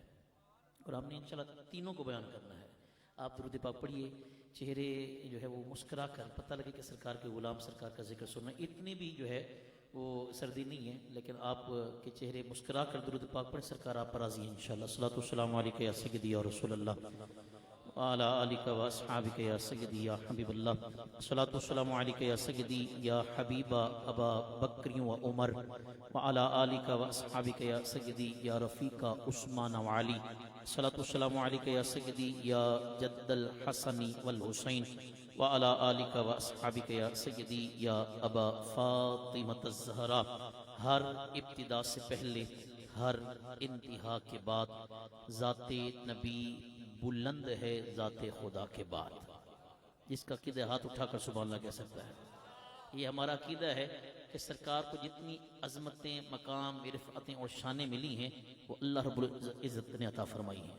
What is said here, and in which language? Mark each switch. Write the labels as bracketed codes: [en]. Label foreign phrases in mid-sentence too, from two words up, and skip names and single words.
[hi] और हमने इंशाअल्लाह तीनों को बयान करना है। आप दुरूद पाक पढ़िए, चेहरे जो है वो मुस्करा कर पता लगे कि सरकार के गुलाम सरकार का जिक्र सुनना। इतनी भी जो है वो सर्दी नहीं है, लेकिन आप के चेहरे मुस्करा कर दुरूद पाक पढ़े, सरकार आप पर राज़ी है इंशाअल्लाह। [ar] صلاة سلام عليك يا سيدي يا رسول الله على آلك وأصحابك يا سيدي يا حبيب الله. صلاة سلام عليك يا سيدي يا حبيب أبا بكر وعمر وعلى آلك وأصحابك يا سيدي يا رفيق عثمان وعلي. صلاة سلام عليك يا سيدي يا جد الحسن والحسين وعلى آلك وأصحابك يا سيدي يا أبا فاطمة الزهراء. [hi] हर इब्तिदा से पहले हर इंतहा के बाद ज़ाते नबी बुलंद है ज़ाते खुदा के बाद। जिसका अक़ीदा हाथ उठाकर [ar] سبحان الله [hi] कह सकता है। ये हमारा अक़ीदा है कि सरकार को जितनी अज़मतें, मकाम, रिफ़अतें और शानें मिली हैं वो [ar] الله رب العزة [hi] ने अता फरमाई हैं।